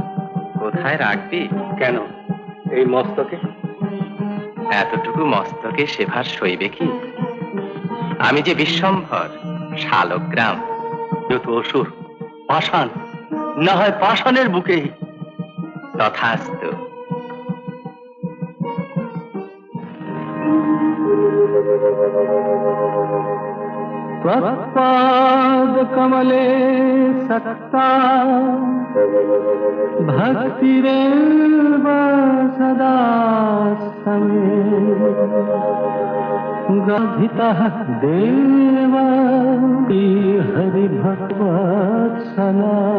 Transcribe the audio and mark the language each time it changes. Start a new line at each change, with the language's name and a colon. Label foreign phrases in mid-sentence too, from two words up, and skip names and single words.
Bangla: কোথায় রাখবি? কেন, এই মস্তকে? এতটুকু মস্তকে সেভার সইবে কি? আমি যে বিশ্বম্ভর, শালগ্রাম। যত অসুর, পাষাণ, না হয় পাষাণের বুকে। তথাস্তু।
Sanskrit: त्वत्पाद कमले सक्ता भक्तिरेव सदा समे गधितः देव हरिभगवत्सला।